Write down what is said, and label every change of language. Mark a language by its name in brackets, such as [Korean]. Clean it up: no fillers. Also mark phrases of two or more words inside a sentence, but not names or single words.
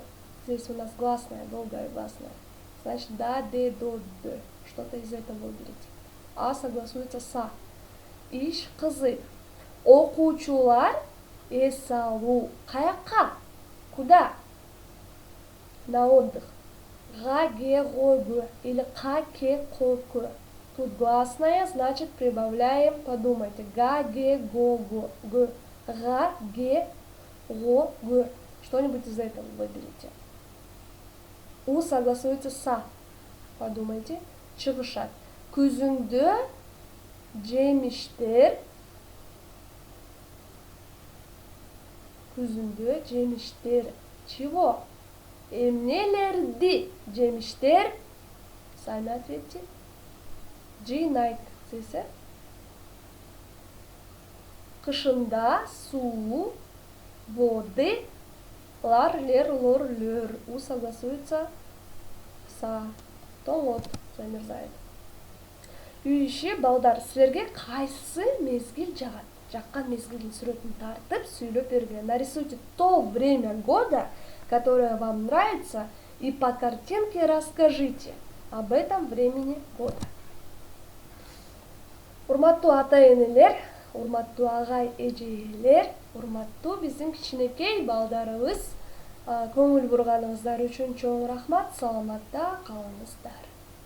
[Russian] Здесь у нас гласная, долгая гласная. [Kyrgyz] Значит, да, де, до, д. [Russian] Что-то из этого выберите. А согласуется с А. [Kyrgyz] Иш кызы. Окуучулар эс алуу. Каяка? [Russian] Куда? На отдых. [Kyrgyz] Га, ге, го, г. Или ка, ке, ко, к. [Russian] Тут гласная, значит прибавляем, подумайте. [Kyrgyz] Га, ге, го, го, г. Га, ге, го, г. [Russian] Что-нибудь из этого выберите. У согласуется с А. Подумайте. [Kyrgyz] Чыгышат. Күзүндө жемиштер. Күзүндө жемиштер. Чего? Эмнелерди жемиштер? [Russian] Сами ответьте. [Kyrgyz] Жыйнайт десе. Кышында суу, воды, лар, лер, лор, лер. [Russian] У согласуется с А. [Kyrgyz] Тоңот замерзает. Үй иши балдар, силерге кайсы мезгил жагат? Жаккан мезгилдин сүрөтүн тартып сүйлөп бергиле. [Russian] Нарисуйте то время года, которое вам нравится, и по картинке расскажите об этом времени года. [Kyrgyz] Урматтуу ата-энелер, урматтуу агай эжелер, урматтуу биздин кичинекей балдарыбыз, көңүл бурганыңыздар үчүн чоң рахмат. Саламатта калыңыздар.